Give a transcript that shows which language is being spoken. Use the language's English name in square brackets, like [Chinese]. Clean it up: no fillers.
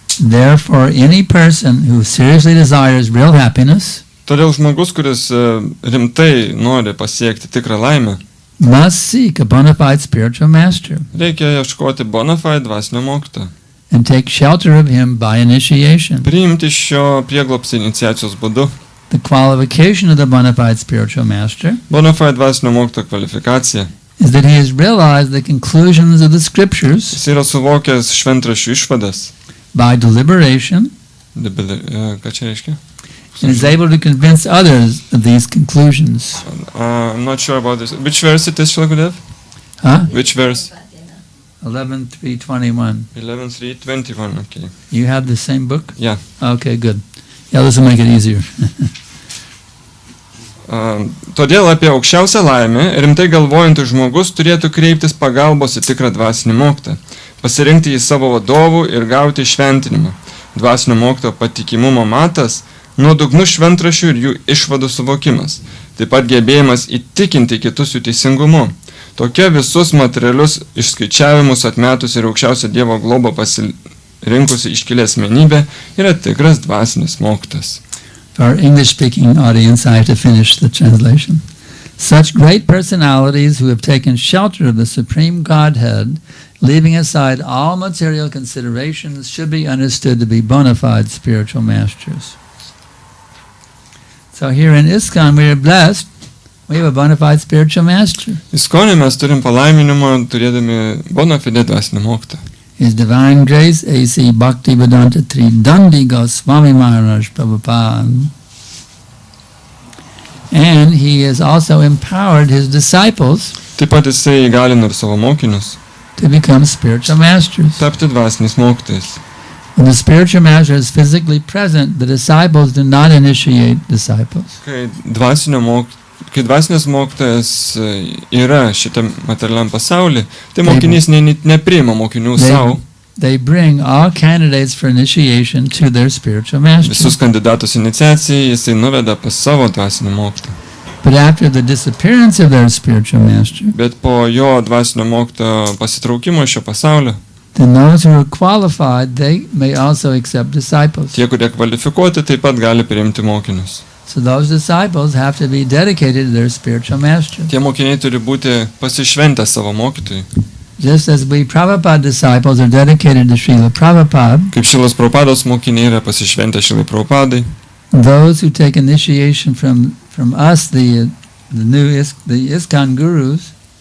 [English] Therefore, any person who seriously desires real happiness [Lithuanian] Todėl žmogus, kuris rimtai nori pasiekti tikrą laimę, [English] must seek a bona fide spiritual master [Lithuanian] reikia ieškoti bona fide dvasinio mokytojo. [English] and take shelter of him by initiation. [Lithuanian] Priimti šio prieglobsčio iniciacijos būdu. [English] The qualification of the bona fide spiritual master [Lithuanian] Bona fide dvasinio mokytojo kvalifikacija. [English] is that he has realized the conclusions of the scriptures [Lithuanian] Jis yra suvokęs šventraščių išvadas. [English] by deliberation [Lithuanian] Ką čia reiškia? [English] and is able to convince others of these conclusions. I'm not sure about this. Which verse it is, Shalagudev? Huh? Which verse? 11:3:21. 11:3:21, okay. You have the same book? Yeah. Okay, good. Yeah, this will make it easier. [Lithuanian] Todėl apie aukščiausią laimę rimtai galvojantis žmogus turėtų kreiptis pagalbos į tikrą dvasinį mokytoją, pasirinkti jį savo vadovų ir gauti šventinimą. Dvasinio mokytojo patikimumo matas – nuodugnus šventraščių ir jų išvadų suvokimas, taip pat gebėjimas įtikinti kitus jų teisingumu. Tokia visus materialius išskaičiavimus atmetus ir aukščiausią Dievo globą pasirinkusi iškilę asmenybė yra tikras dvasinis mokytojas. [English] For our English-speaking audience, I have to finish the translation. Such great personalities who have taken shelter of the Supreme Godhead, leaving aside all material considerations, should be understood to be bona fide spiritual masters. So here in ISKCON, we are blessed. We have a bona fide spiritual master. [Lithuanian] Iskone mes turim palaiminimą, turėdami bona fide dvasinį mokytoją. [English] His Divine Grace, A.C. Bhaktivedanta Tridandi Goswami Maharaj Prabhupada. And he has also empowered his disciples [Lithuanian] Taip pat jisai įgalina ir savo mokinius [English] to become spiritual masters. [Lithuanian] tapti dvasiniais mokytojais. [English] When the spiritual master is physically present, the disciples do not initiate disciples. [Lithuanian] Kai dvasinis mokytojas yra šitam materialiam pasaulyje, tai mokinys nepriima mokinių savo. [English] They bring all candidates for initiation to their spiritual master. [Lithuanian] Visus kandidatus iniciacijai jisai nuveda pas savo dvasinį mokytoją. [English] But after the disappearance of their spiritual master, [Lithuanian] Bet po jo dvasinio mokytojo pasitraukimo iš šio pasaulio, [English] then those who are qualified, they may also accept disciples. [Lithuanian] tie, kurie kvalifikuoti, taip pat gali priimti mokinius. [English] So those disciples have to be dedicated to their spiritual master. [Lithuanian] Tie mokiniai turi būti pasišventę savo mokytojui. [English] Just as we Prabhupada disciples are dedicated to Srila Prabhupada, [Lithuanian] Kaip Šilos Prabhupados mokiniai yra pasišventę Šilai Prabhupadai. [English] those who take initiation from us, the ISKCON gurus,